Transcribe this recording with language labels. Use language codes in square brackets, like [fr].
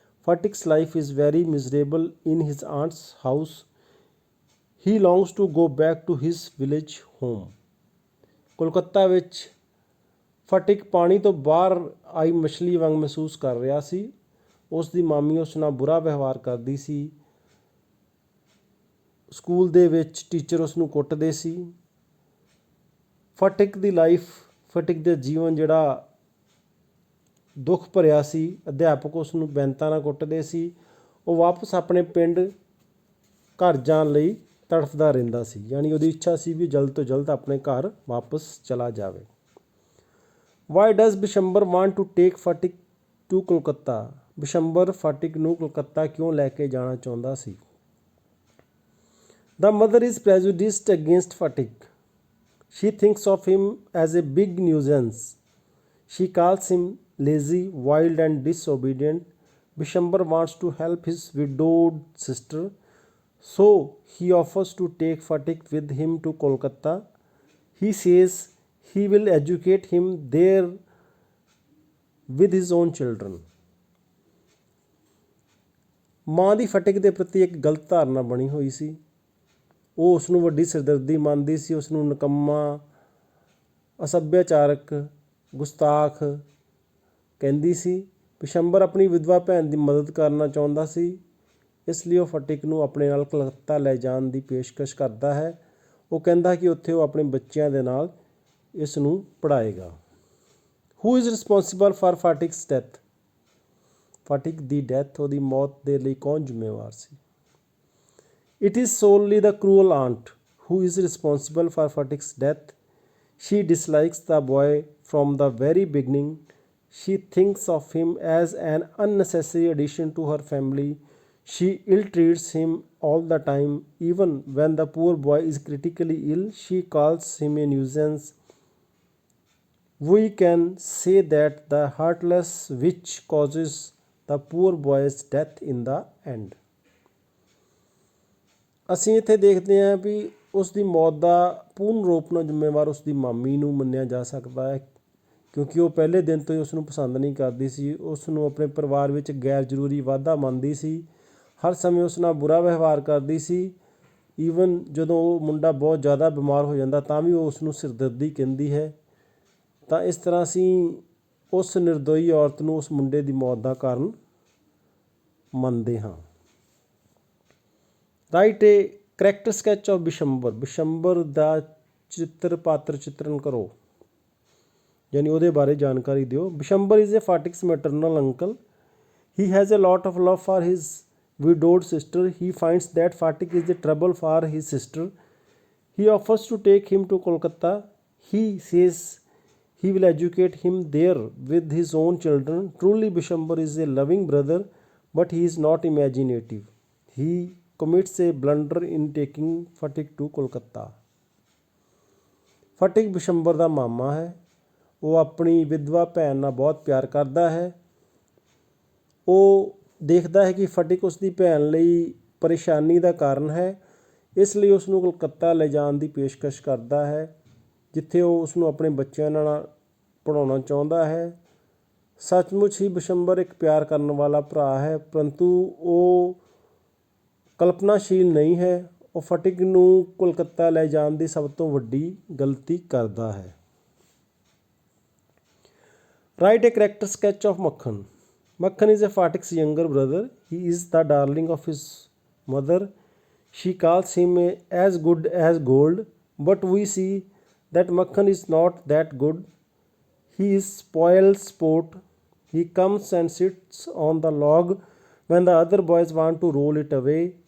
[en] Fatik's life is very miserable in his aunt's house. He longs to go back to his village home. [pa] Kolkata ਵਿੱਚ ਫਟਿਕ ਪਾਣੀ ਤੋਂ ਬਾਹਰ ਆਈ ਮਛਲੀ ਵਾਂਗ ਮਹਿਸੂਸ ਕਰ ਰਿਹਾ ਸੀ। ਉਸ ਦੀ ਮਾਮੀ ਉਸ ਨਾਲ ਬੁਰਾ ਵਿਵਹਾਰ ਕਰਦੀ ਸੀ। ਸਕੂਲ ਦੇ ਵਿੱਚ ਟੀਚਰ ਉਸ ਨੂੰ ਕੁੱਟਦੇ ਸੀ। ਫਟਿਕ ਦੇ ਜੀਵਨ ਜਿਹੜਾ ਦੁੱਖ ਭਰਿਆ ਸੀ। ਅਧਿਆਪਕ ਉਸ ਨੂੰ ਬੈਂਤਾਂ ਨਾਲ ਕੁੱਟਦੇ ਸੀ। ਉਹ ਵਾਪਸ ਆਪਣੇ ਪਿੰਡ ਘਰ ਜਾਣ ਲਈ ਤੜਫਦਾ ਰਹਿੰਦਾ ਸੀ, ਯਾਨੀ ਉਹਦੀ ਇੱਛਾ ਸੀ ਵੀ ਜਲਦ ਤੋਂ ਜਲਦ ਆਪਣੇ ਘਰ ਵਾਪਸ ਚਲਾ ਜਾਵੇ। [en] Why does Bishambar want to take Fatik to Kolkata? [pa] Bishambar ਫਟਿਕ ਨੂੰ ਕੋਲਕਾਤਾ ਕਿਉਂ ਲੈ ਕੇ ਜਾਣਾ ਚਾਹੁੰਦਾ ਸੀ? [en] The mother is prejudiced against Fatik. She thinks of him as a big nuisance. She calls him lazy, wild, and disobedient. Bishambar wants to help his widowed sister, so he offers to take Fatik with him to Kolkata. He says he will educate him there with his own children. [pa] ਮਾਂ ਦੀ ਫਟਿਕ ਦੇ ਪ੍ਰਤੀ ਇੱਕ ਗਲਤ ਧਾਰਨਾ ਬਣੀ ਹੋਈ ਸੀ। ਉਹ ਉਸ ਨੂੰ ਵੱਡੀ ਸਿਰਦਰਦੀ ਮੰਨਦੀ ਸੀ, ਉਸ ਨੂੰ ਨਿਕੰਮਾ, ਅਸੱਭਿਆਚਾਰਕ, ਗੁਸਤਾਖ ਕਹਿੰਦੀ ਸੀ। ਬਿਸ਼ੰਬਰ ਆਪਣੀ ਵਿਧਵਾ ਭੈਣ ਦੀ ਮਦਦ ਕਰਨਾ ਚਾਹੁੰਦਾ ਸੀ, ਇਸ ਲਈ ਉਹ ਫਟਿਕ ਨੂੰ ਆਪਣੇ ਨਾਲ ਕਲਕੱਤਾ ਲੈ ਜਾਣ ਦੀ ਪੇਸ਼ਕਸ਼ ਕਰਦਾ ਹੈ। ਉਹ ਕਹਿੰਦਾ ਕਿ ਉੱਥੇ ਉਹ ਆਪਣੇ ਬੱਚਿਆਂ ਦੇ ਨਾਲ ਇਸ ਨੂੰ ਪੜ੍ਹਾਏਗਾ। [en] Who is responsible for Fatik's death? [pa] ਫਟਿਕ ਦੀ death, ਉਹਦੀ ਮੌਤ ਦੇ ਲਈ ਕੌਣ ਜ਼ਿੰਮੇਵਾਰ ਸੀ? [en] It is solely the cruel aunt who is responsible for Fatik's death. She dislikes the boy from the very beginning. She thinks of him as an unnecessary addition to her family. She ill-treats him all the time. Even when the poor boy is critically ill, she calls him a nuisance. We can say that the heartless witch causes the poor boy's death in the end. [pa] ਅਸੀਂ ਇੱਥੇ ਦੇਖਦੇ ਹਾਂ ਵੀ ਉਸ ਦੀ ਮੌਤ ਦਾ ਪੂਰਨ ਰੂਪ ਨਾਲ ਜ਼ਿੰਮੇਵਾਰ ਉਸ ਦੀ ਮਾਮੀ ਨੂੰ ਮੰਨਿਆ ਜਾ ਸਕਦਾ ਹੈ, ਕਿਉਂਕਿ ਉਹ ਪਹਿਲੇ ਦਿਨ ਤੋਂ ਹੀ ਉਸ ਨੂੰ ਪਸੰਦ ਨਹੀਂ ਕਰਦੀ ਸੀ, ਉਸ ਨੂੰ ਆਪਣੇ ਪਰਿਵਾਰ ਵਿੱਚ ਗੈਰ ਜ਼ਰੂਰੀ ਵਾਧਾ ਮੰਨਦੀ ਸੀ, ਹਰ ਸਮੇਂ ਉਸ ਨਾਲ ਬੁਰਾ ਵਿਵਹਾਰ ਕਰਦੀ ਸੀ। ਈਵਨ ਜਦੋਂ ਉਹ ਮੁੰਡਾ ਬਹੁਤ ਜ਼ਿਆਦਾ ਬਿਮਾਰ ਹੋ ਜਾਂਦਾ ਤਾਂ ਵੀ ਉਹ ਉਸ ਨੂੰ ਸਿਰਦਰਦੀ ਕਹਿੰਦੀ ਹੈ। ਤਾਂ ਇਸ ਤਰ੍ਹਾਂ ਅਸੀਂ ਉਸ ਨਿਰਦੋਈ ਔਰਤ ਨੂੰ ਉਸ ਮੁੰਡੇ ਦੀ ਮੌਤ ਦਾ ਕਾਰਨ ਮੰਨਦੇ ਹਾਂ। [en] Write a character sketch of Bishambar. [pa] Bishambar ਦਾ ਪਾਤਰ ਚਿੱਤਰਨ ਕਰੋ, ਯਾਨੀ ਉਹਦੇ ਬਾਰੇ ਜਾਣਕਾਰੀ ਦਿਓ। [en] Bishambar is a Fatik's maternal uncle. He has a lot of love for his widowed sister. He finds that Fatik is a trouble for his sister. He offers to take him to Kolkata. He says he will educate him there with his own children. Truly Bishambar is a loving brother, but he is not imaginative. He commits a blunder in taking Fatik to Kolkata. [pa] ਫਟਿਕ Bishambar ਦਾ ਮਾਮਾ ਹੈ। ਉਹ ਆਪਣੀ ਵਿਧਵਾ ਭੈਣ ਨਾਲ ਬਹੁਤ ਪਿਆਰ ਕਰਦਾ ਹੈ। ਉਹ ਦੇਖਦਾ ਹੈ ਕਿ ਫਟਿਕ ਉਸ ਦੀ ਭੈਣ ਲਈ ਪਰੇਸ਼ਾਨੀ ਦਾ ਕਾਰਨ ਹੈ, ਇਸ ਲਈ ਉਸ ਨੂੰ ਕਲਕੱਤਾ ਲੈ ਜਾਣ ਦੀ ਪੇਸ਼ਕਸ਼ ਕਰਦਾ ਹੈ, ਜਿੱਥੇ ਉਹ ਉਸ ਨੂੰ ਆਪਣੇ ਬੱਚਿਆਂ ਨਾਲ ਪੜ੍ਹਾਉਣਾ ਚਾਹੁੰਦਾ ਹੈ। ਸੱਚਮੁੱਚ ਹੀ ਬਿਸ਼ੰਬਰ ਇੱਕ ਪਿਆਰ ਕਰਨ ਵਾਲਾ ਭਰਾ ਹੈ, ਪਰੰਤੂ ਉਹ ਕਲਪਨਾਸ਼ੀਲ ਨਹੀਂ ਹੈ। ਉਹ ਫਟਿਕ ਨੂੰ ਕੋਲਕਾਤਾ ਲੈ ਜਾਣ ਦੀ ਸਭ ਤੋਂ ਵੱਡੀ ਗਲਤੀ ਕਰਦਾ ਹੈ। [en] Write a character sketch of Makhan. Makhan is a Fatik's younger brother. He is the darling of his mother. She calls him as good as gold, but we see that Makhan is not that good. He is spoiled sport. He comes and sits on the log when the other boys want to roll it away.